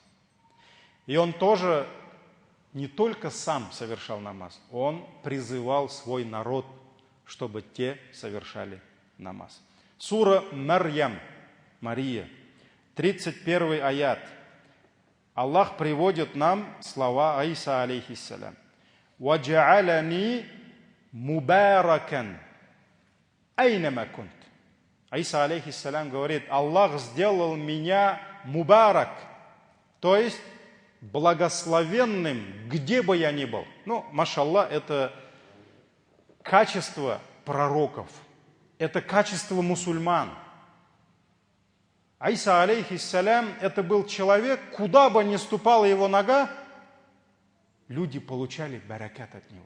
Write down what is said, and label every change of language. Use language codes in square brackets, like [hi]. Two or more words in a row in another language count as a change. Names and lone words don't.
[ru] И он тоже не только сам совершал намаз, он призывал свой народ, чтобы те совершали намаз. Сура Марьям, Мария, 31 аят. Аллах приводит нам слова Иса, алейхиссалям. [ar] «وجعلني مباركا أينما كنت». [ru] Иса, алейхиссалям, говорит: Аллах сделал меня мубарак, то есть благословенным, где бы я ни был. Ну, машаллах, это качество пророков, это качество мусульман. Иса, алейхиссалям, это был человек, куда бы ни ступала его нога, люди получали баракат от него.